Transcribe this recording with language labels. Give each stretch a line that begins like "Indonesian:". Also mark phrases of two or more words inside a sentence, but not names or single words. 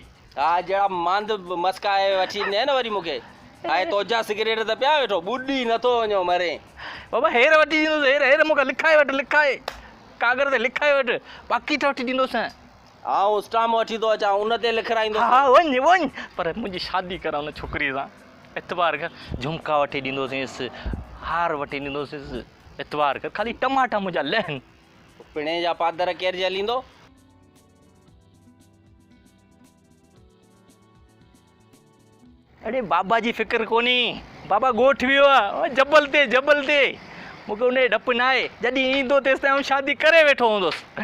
Sindhi: हा जहिड़ा मांद मस्काए वठी ॾिने न वरी मूंखे हाणे तोजा सिगरेट त पिया वेठो ॿुॾी नथो वञो मरे। बाबा हेर वठी ॾींदोसि हेर मूंखे लिखाए वठि लिखाए कागर ते लिखाए वठि पाकीट वठी ॾींदोसि। आऊं स्टाम वठी थो अचां उन ते लिखाईंदो। हा वञ वञ पर मुंहिंजी शादी करा उन छोकिरीअ सां एतवार कर झुमका वठी ॾींदोसींसि हार वठी ॾींदोसींसि एतवार कर ख़ाली टमाटा मुंहिंजा लहनि। पिणे जा पादर केरु जलींदो। अड़े बाबा जी फिक्र कोन्हे बाबा ॻोठ वियो आहे जबल ते मूंखे उन डपु न आहे जॾहिं ईंदो तेसि ताईं शादी करे वेठो हूंदुसि।